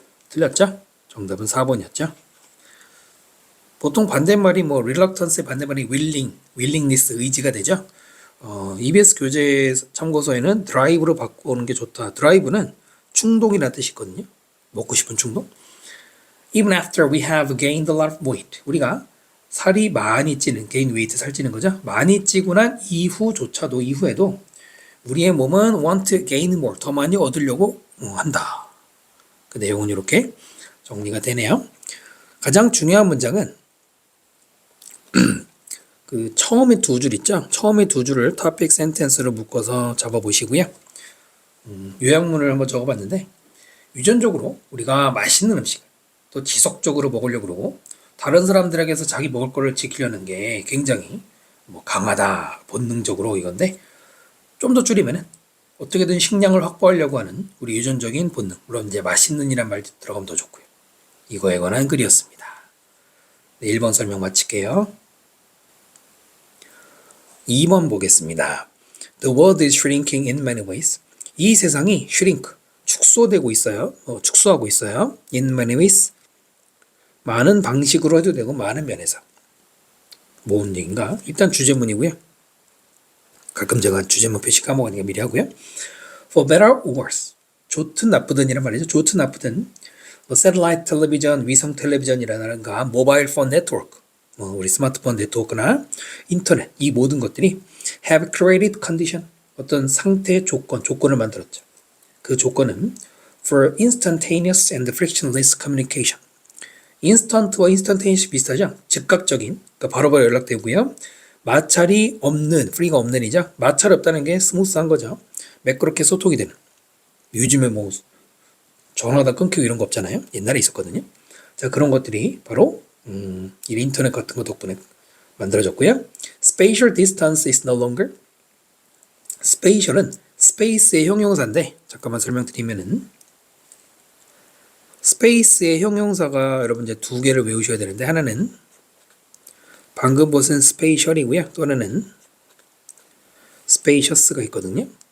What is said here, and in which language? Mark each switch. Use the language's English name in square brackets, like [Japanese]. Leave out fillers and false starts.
[Korean] 틀렸죠? 정답은 4번이었죠. 보통 반대말이 뭐 reluctance의 반대말이 willingness 의지가 되죠. EBS 교재 참고서에는 drive로 바꾸는 게 좋다. drive는 충동이라는 뜻이 있거든요. 먹고 싶은 충동. [English] Even after we have gained a lot of weight. [Korean] 우리가 살이 많이 찌는, gain weight 살찌는 거죠. 많이 찌고 난 이후에도 우리의 몸은 [English] want to gain more. [Korean] 더 많이 얻으려고 한다. 그 내용은 이렇게 정리가 되네요. 가장 중요한 문장은 그 처음에 두 줄 있죠? 처음에 두 줄을 topic sentence로 묶어서 잡아보시고요. 요약문을 한번 적어봤는데 유전적으로 우리가 맛있는 음식을 또 지속적으로 먹으려고 그러고 다른 사람들에게서 자기 먹을 거를 지키려는 게 굉장히 강하다, 본능적으로 이건데 좀 더 줄이면은 어떻게든 식량을 확보하려고 하는 우리 유전적인 본능. 물론 이제 맛있는 이란 말 들어가면 더 좋고요. 이거에 관한 글이었습니다. 네, 1번 설명 마칠게요. 2번 보겠습니다. [English] The world is shrinking in many ways. [Korean] 이 세상이 shrink, 축소되고 있어요. 축소하고 있어요. [English] In many ways. [Korean] 많은 방식으로 해도 되고 많은 면에서. 뭔 얘기인가? 일단 주제문이고요. 가끔 제가 주제문 표시 까먹으니까 미리 하고요. [English] For better or worse. [Korean] 좋든 나쁘든 이란 말이죠. 좋든 나쁘든 satellite television, 위성 텔레비전이라든가 모바일 폰 네트워크, 우리 스마트폰 네트워크나 인터넷 이 모든 것들이 [English] have created condition [Korean] 어떤 상태 조건을 만들었죠. 그 조건은 [English] for instantaneous and frictionless communication. [Korean] 인스턴트와 instantaneous 비슷하죠? 즉각적인, 그러니까 바로바로 연락되고요. 마찰이 없는, 프리가 없는 이죠. 마찰이 없다는 게 스무스한 거죠. 매끄럽게 소통이 되는. 요즘에 뭐 전화다 끊기고 이런 거 없잖아요. 옛날에 있었거든요. 자, 그런 것들이 바로 이 인터넷 같은 거 덕분에 만들어졌고요. [English] Spatial distance is no longer. [Korean] Spatial은 space의 형용사인데 잠깐만 설명드리면은 space의 형용사가 여러분 이제 두 개를 외우셔야 되는데 하나는 방금 보신 spatial이고요. 또 하나는 spacious가 있거든요.